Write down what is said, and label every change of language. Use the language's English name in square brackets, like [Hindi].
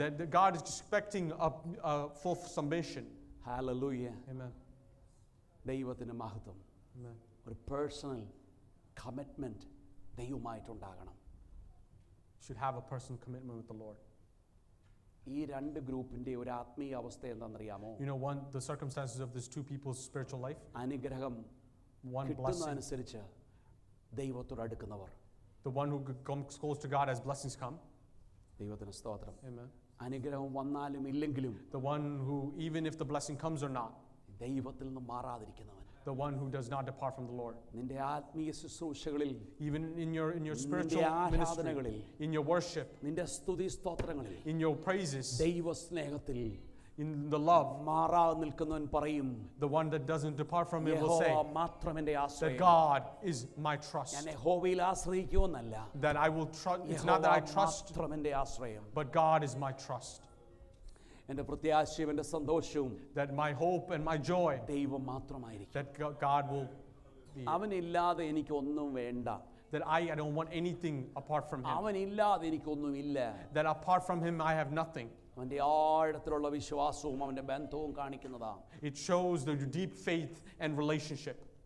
[English] That God is expecting a full submission. Hallelujah. Amen. [Malayalam] ദൈവത്തിന് മഹത്വം. [English] Amen. [Malayalam] ഒരു personal commitment ദൈവമായിട്ടുണ്ടാകണം. [English] Should have a personal commitment with the Lord. [Malayalam] ഈ രണ്ട് ഗ്രൂപ്പിന്റെ ഒരു ആത്മീയ അവസ്ഥ എന്താണെന്നറിയാമോ? [English] You know, the circumstances of these two people's spiritual life. [Malayalam] അനുഗ്രഹം [English] One blessing, [Malayalam] കിട്ടുന്നതനുസരിച്ച് ദൈവത്തോട് അടുക്കുന്നവർ. [English] the one who comes close to God as blessings come. [Malayalam] ദൈവത്തിന് സ്തോത്രം. [English] Amen. [Malayalam] അനുഗ്രഹം വന്നാലും ഇല്ലെങ്കിലും [English] The one who, even if the blessing comes or not, [Malayalam] ദൈവത്തിൽ നിന്ന് മാറാതിരിക്കുന്നവൻ. [English] the one who does not depart from the Lord. [Malayalam] നിന്റെ ആത്മീയ ശുശ്രൂഷകളിൽ, [English] Even in your spiritual ministry, in your worship, [Malayalam] നിന്റെ സ്തുതി സ്തോത്രങ്ങളിൽ, [English] in your praises, [Malayalam] ദൈവ സ്നേഹത്തിൽ [English] in the love, [Malayalam] മാറാതെ നിൽക്കുന്നവൻ പറയും, [English] the one that doesn't depart from it will say [Malayalam] യഹോവ മാത്രം എൻ്റെ [English] that [Malayalam] ആശ്രയം. [English] God is my trust. [Malayalam] ഞാൻ യഹോവയിൽ ആശ്രയിക്കുമെന്നല്ല, [English] That I will trust. It's [Malayalam] യഹോവ [English] not that I trust, [Malayalam] മാത്രം എൻ്റെ ആശ്രയം. [English] but God is my trust. [Malayalam] എൻ്റെ പ്രത്യാശയും എൻ്റെ സന്തോഷവും [English] That my hope and my joy, [Malayalam] ദൈവം മാത്രമായിരിക്കും. [English] that God will be. [Malayalam] അവനില്ലാതെ എനിക്കൊന്നും വേണ്ട. [English] That I don't want anything apart from Him. [Malayalam] അവനില്ലാതെ എനിക്കൊന്നുമില്ല. [English] That apart from Him I have nothing. [Malayalam] അവൻ്റെ ആഴത്തിലുള്ള വിശ്വാസവും അവൻ്റെ ബന്ധവും കാണിക്കുന്നതാണ്. [English] It shows the deep faith and relationship.